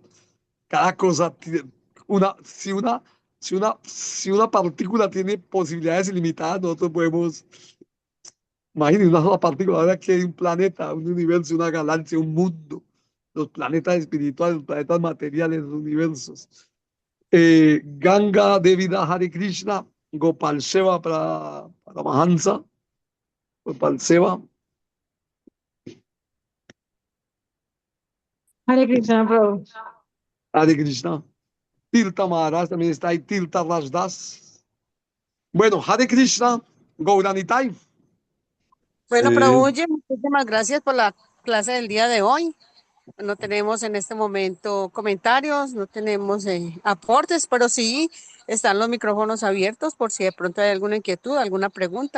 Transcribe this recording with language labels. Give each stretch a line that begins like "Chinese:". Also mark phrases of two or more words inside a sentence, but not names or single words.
Spanish: Cada cosa tiene si una partícula tiene posibilidades ilimitadas, nosotros podemos, imagínense una sola partícula, ahora que hay un planeta, un universo, una galaxia, un mundo, los planetas espirituales, los planetas materiales, los universos. Ganga Devida Hare Krishna, Gopal Seva para Mahansa, Gopal Seva, Hare Krishna, Prabhu. Hare Krishna. Tirtha Maharaj también está ahí, Tirtha Rajdas. Bueno, Hare Krishna, Gauranitai. Bueno, Sí. Prabhu, muchísimas gracias por la clase del día de hoy. No tenemos en este momento comentarios, no tenemos aportes, pero sí están los micrófonos abiertos por si de pronto hay alguna inquietud, alguna pregunta.